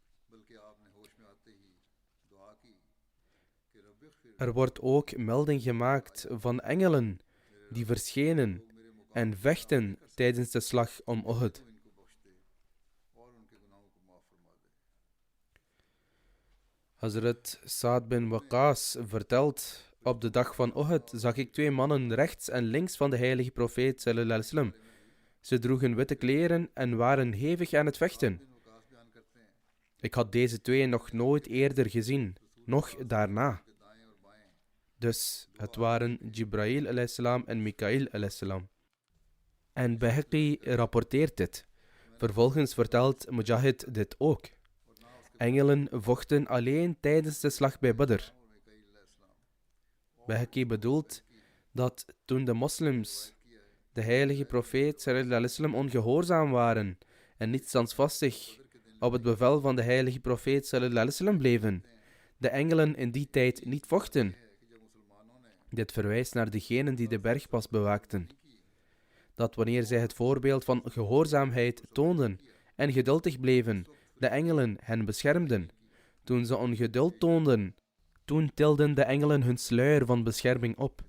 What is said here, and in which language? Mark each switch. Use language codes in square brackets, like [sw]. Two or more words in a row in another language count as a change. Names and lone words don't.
[nl] Er wordt ook melding gemaakt van engelen die verschenen en vechten tijdens de slag om Uhud. Hazrat Sa'd bin Waqqas vertelt: op de dag van Uhud zag ik 2 mannen rechts en links van de heilige profeet [ar] صلى الله عليه وسلم. [nl] Ze droegen witte kleren en waren hevig aan het vechten. Ik had deze 2 nog nooit eerder gezien, noch daarna. Dus het waren Jibrail a.s. en Mikail a.s. En Bayhaqi rapporteert dit. Vervolgens vertelt Mujahid dit ook. Engelen vochten alleen tijdens de slag bij Badr. Bayhaqi bedoelt dat toen de moslims de heilige profeet [ar] صلى الله عليه وسلم [nl] ongehoorzaam waren en niet standvastig op het bevel van de heilige profeet [ar] صلى الله عليه وسلم [nl] bleven, de engelen in die tijd niet vochten. Dit verwijst naar degenen die de bergpas bewaakten. Dat wanneer zij het voorbeeld van gehoorzaamheid toonden en geduldig bleven, de engelen hen beschermden. Toen ze ongeduld toonden, toen tilden de engelen hun sluier van bescherming op.